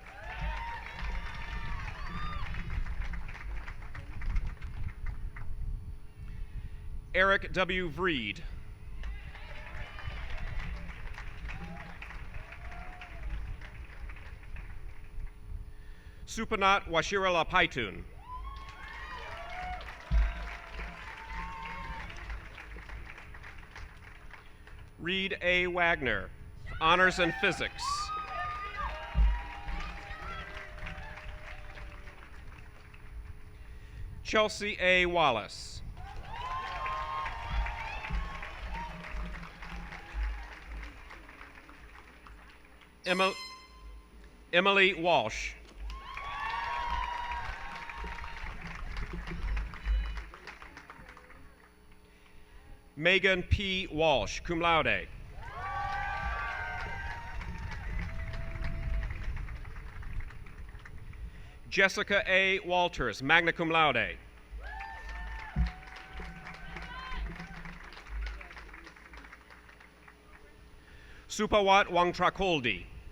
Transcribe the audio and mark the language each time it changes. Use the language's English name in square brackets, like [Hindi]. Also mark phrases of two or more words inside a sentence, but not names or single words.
[English] Eric W. Vreed. Supanat Washirala Paitun. Reed A. Wagner, honors in physics. Chelsea A. Wallace. Emily Walsh. Megan P. Walsh, [Latin] cum laude. Jessica A. [English] Walters, [Latin] magna cum laude. [English] Supawat Wangtrakoldi.